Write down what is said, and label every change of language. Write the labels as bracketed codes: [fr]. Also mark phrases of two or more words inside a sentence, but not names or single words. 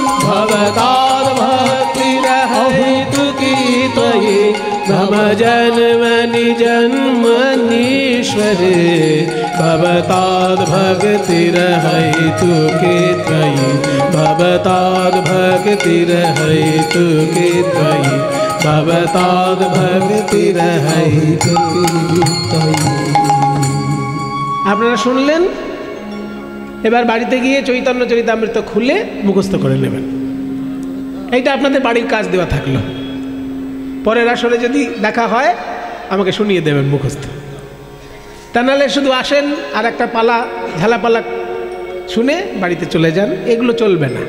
[sa] भवताद्भक्तिरहैतु की त्वयि मम जन्मनि जन्मनीश्वरे भवताद्भक्तिरहैतु की त्वयि भवताद्भक्तिरहैतु की त्वयि भवताद्भक्तिरहैतु की त्वयि। [bn] আপনারা শুনলেন, এবার বাড়িতে গিয়ে চৈতন্য চরিতামৃত খুলে মুখস্থ করে নেবেন। এইটা আপনাদের বাড়ির কাজ দেওয়া থাকলো। পরের আসরে যদি দেখা হয় আমাকে শুনিয়ে দেবেন মুখস্থ। তা নাহলে শুধু আসেন আর একটা পালা ঝালাপালা শুনে বাড়িতে চলে যান, এগুলো চলবে না।